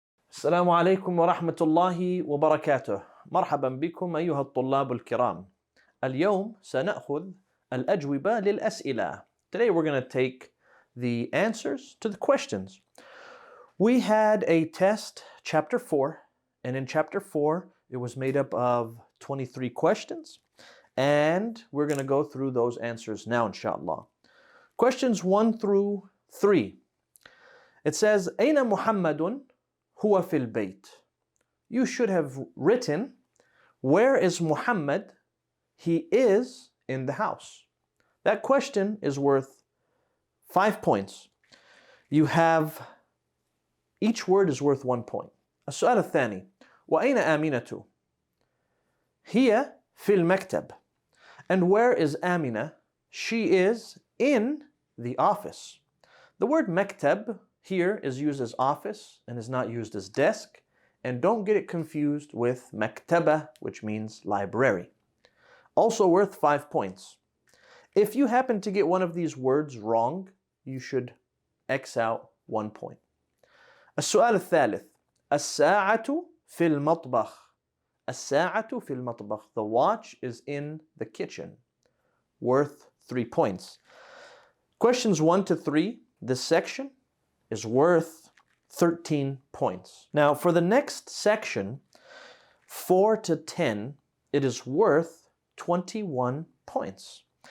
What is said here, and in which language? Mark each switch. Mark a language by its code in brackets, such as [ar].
[ar] السلام عليكم ورحمة الله وبركاته. مرحبا بكم أيها الطلاب الكرام. اليوم سنأخذ الأجوبة للأسئلة. [en] Today we're going to take the answers to the questions. We had a test, chapter 4, and in chapter 4 it was made up of 23 questions, and we're going to go through those answers now, inshallah. Questions 1 through 3. It says, [ar] أين محمد هو في البيت? [en] You should have written, where is Muhammad? He is in the house. That question is worth 5 points. You have, each word is worth 1 point. [ar] السؤال الثاني وأين آمنة؟ هي في المكتب. [en] And where is Amina? She is in the office. The word مكتب here is used as office and is not used as desk. And don't get it confused with maktaba, which means library. Also worth 5 points. If you happen to get one of these words wrong, you should X out 1 point. [ar] السؤال الثالث الساعة في المطبخ. الساعة في المطبخ. [en] The watch is in the kitchen. Worth 3 points. Questions 1 to 3, this section is worth 13 points. Now for the next section, 4 to 10, it is worth 21 points.